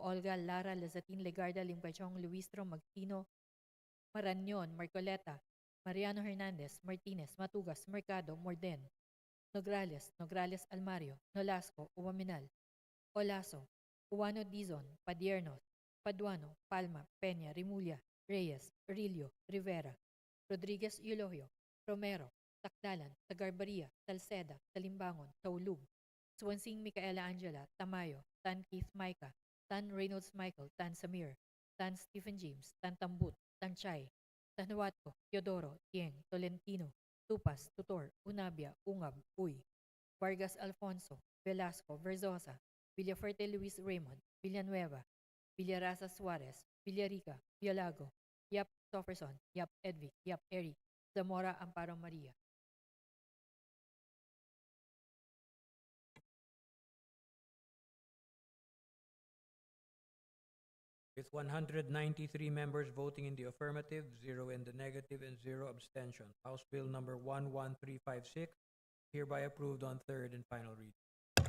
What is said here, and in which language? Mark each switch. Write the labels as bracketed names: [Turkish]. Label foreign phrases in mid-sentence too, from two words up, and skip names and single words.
[English] Olga, Lara, Lazatin, Legarda, Limpachong, Luistro, Magtino, Marañon, Marcoleta, Mariano Hernandez, Martinez, Matugas, Mercado, Morden, Nograles, Nograles Almario, Nolasco, Uwaminal, Olaso, Uwano Dizon, Padiernos, Paduano, Palma, Peña, Rimulya, Reyes, Rillo, Rivera, Rodriguez Eulogio, Romero, Takdalan, Tagarbaria, Salceda, Talimbangon, Taulug, Swansing Micaela Angela, Tamayo, Tan Keith Micah, Tan Reynolds Michael, Tan Samir, Tan Stephen James, Tan Tambut, Tan Chay, Tan Huatco, Teodoro, Tieng, Tolentino, Tupas, Tutor, Unabia, Ungab, Uy, Vargas Alfonso, Velasco, Verzosa, Villafuerte Luis Raymond, Villanueva, Villarasa Suarez, Villarica, Bialago, Yap Christopherson, Yap Edvic, Yap Eric, Zamora Amparo Maria. With 193 members voting in the affirmative, 0 in the negative, and 0 abstention, House Bill number 11356 hereby approved on third and final reading.